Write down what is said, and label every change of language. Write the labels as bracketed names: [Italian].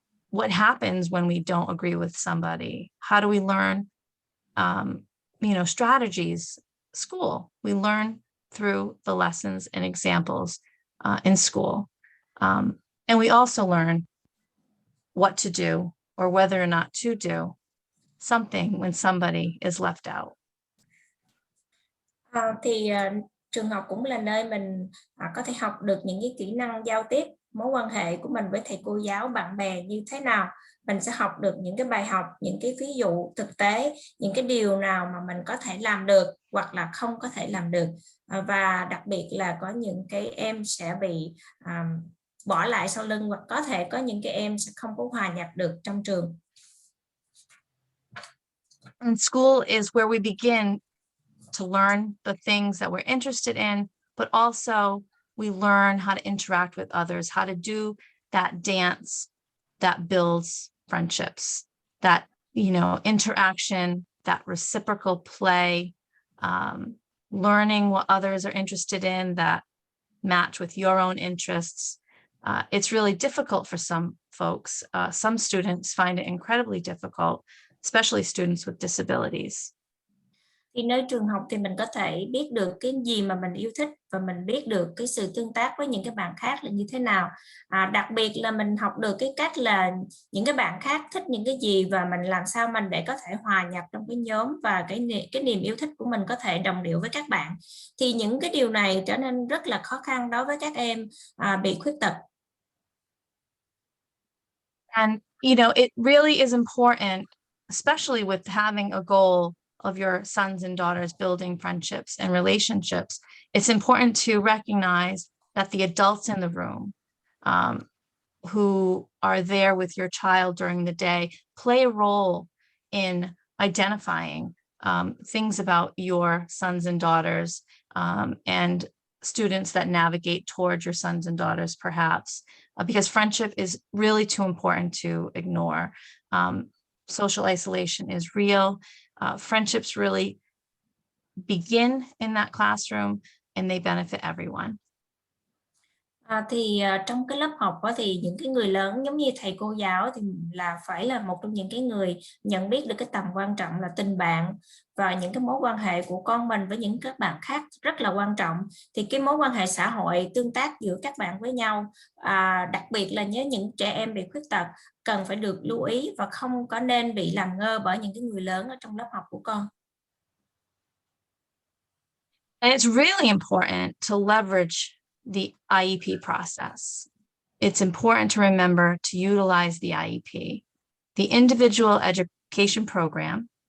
[English] What happens when we don't agree with somebody? How do we learn, strategies? School, we learn through the lessons and examples in school. And we also learn what to do or whether or not to do something when somebody is left out. [Vietnamese] Thì trường học cũng là nơi mình có thể học được những cái kỹ năng giao tiếp, mối quan hệ của mình với thầy cô giáo, bạn bè như thế nào. Mình sẽ học được những cái bài học, những cái ví dụ thực tế, những cái điều nào mà mình có thể làm được hoặc là không có thể làm được. Và đặc biệt là có những cái em sẽ bị bỏ lại sau lưng, hoặc có thể có những cái em sẽ không có hòa nhập được trong trường. [English] And school is where we begin to learn the things that we're interested in, but also we learn how to interact with others, how to do that dance that builds friendships, that, interaction, that reciprocal play, learning what others are interested in that match with your own interests. It's really difficult for some folks. Some students find it incredibly difficult, especially students with disabilities. [Vietnamese] Thì nơi trường học thì mình có thể biết được cái gì mà mình yêu thích, và mình biết được cái sự tương tác với những cái bạn khác là như thế nào. Đặc biệt là mình học được cái cách là những cái bạn khác thích những cái gì, và mình làm sao mình để có thể hòa nhập trong cái nhóm, và cái niềm yêu thích của mình có thể đồng điệu với các bạn. Thì những cái điều này trở nên rất là khó khăn đối với các em bị khuyết tật. [English] And, it really is important, especially with having a goal of your sons and daughters building friendships and relationships. It's important to recognize that the adults in the room who are there with your child during the day play a role in identifying things about your sons and daughters and students that navigate towards your sons and daughters, perhaps, because friendship is really too important to ignore. Social isolation is real. Friendships really begin in that classroom, and they benefit everyone. [Vietnamese] Trong cái lớp học thì những cái người lớn giống như thầy cô giáo thì phải là một trong những cái người nhận biết được cái tầm quan trọng là tình bạn, và những cái mối quan hệ của con mình với những các bạn khác rất là quan trọng. Thì cái mối quan hệ xã hội, tương tác giữa các bạn với nhau, đặc biệt là nhớ những trẻ em bị khuyết tật, cần phải được lưu ý và không có nên bị làm ngơ bởi những cái người lớn ở trong lớp học của con. [English] And it's really important to leverage the IEP process. It's important to remember to utilize the IEP, the individual education program.